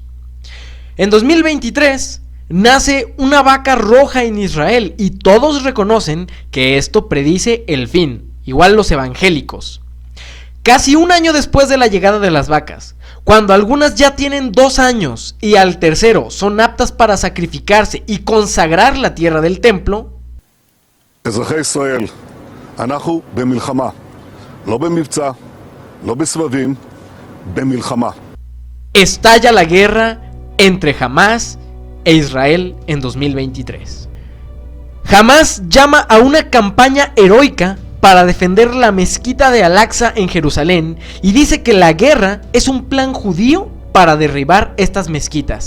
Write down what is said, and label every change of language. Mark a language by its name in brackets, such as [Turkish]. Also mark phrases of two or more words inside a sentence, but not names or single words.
[Spanish] En 2023 nace una vaca roja en Israel y todos reconocen que esto predice el fin, igual los evangélicos. Casi un año después de la llegada de las vacas, cuando algunas ya tienen 2 años y al tercero son aptas para sacrificarse y consagrar la tierra del templo, [Hebrew] אזרחי ישראל, אנחנו במלחמה, לא במבצע, לא בסבבים, במלחמה. [Spanish] estalla la guerra entre Hamás e Israel en 2023. Hamás llama a una campaña heroica para defender la mezquita de Al-Aqsa en Jerusalén y dice que la guerra es un plan judío para derribar estas mezquitas.